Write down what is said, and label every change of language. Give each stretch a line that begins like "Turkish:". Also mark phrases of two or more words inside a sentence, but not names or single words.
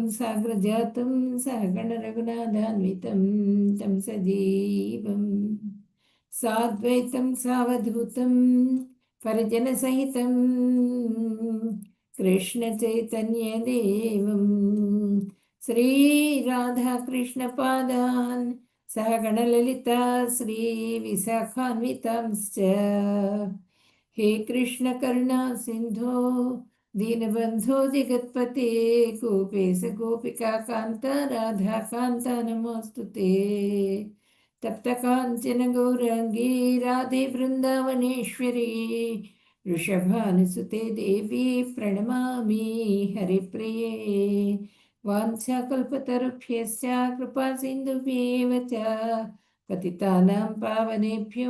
Sanskrit: సాగ్రజాతం సహగణ రఘునాథాన్వితం తం సజీవం సాద్వైతం సావధూతం పరిజన సహితం కృష్ణ చైతన్య దేవం శ్రీ రాధాకృష్ణపాదాన్ సహగణలలితా శ్రీ విశాఖాన్వితాంశ్చ हे कृष्ण करुणा सिंधो दीनबंधो जगत्पते गोपेश गोपिका कांत राधा कांत नमोस्तुते तप्त कांचन गौरांगी राधे वृंदावनेश्वरी वृषभानुसुते देवी प्रणमामि हरिप्रिये वाञ्छाकल्पतरुभ्यश्च कृपा सिन्धुभ्येव च पतितानां पावनेभ्यो